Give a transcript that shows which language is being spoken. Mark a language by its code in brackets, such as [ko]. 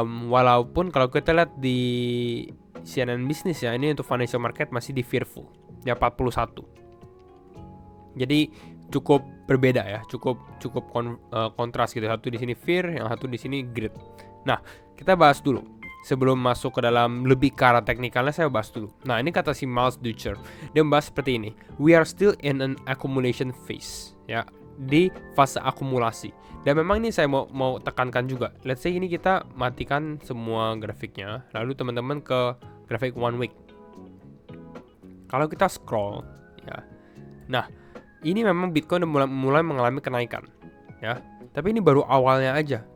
[id] Walaupun kalau kita lihat di CNN Business ya, ini untuk financial market masih di fearful, ya 41. Jadi cukup berbeda ya, cukup kontras gitu. Satu di sini fear, yang satu di sini greed. Nah, kita bahas dulu. Sebelum masuk ke dalam lebih ke arah teknikalnya, saya bahas dulu. Nah, ini kata si Miles Dutcher. Dia membahas seperti ini. [en] We are still in an accumulation phase. [id] Ya, di fase akumulasi. Dan memang ini saya mau tekankan juga. [en] Let's say [id] ini kita matikan semua grafiknya. Lalu teman-teman ke grafik 1 week. Kalau kita scroll, ya. Nah, ini memang Bitcoin mulai mengalami kenaikan. Ya, tapi ini baru awalnya aja.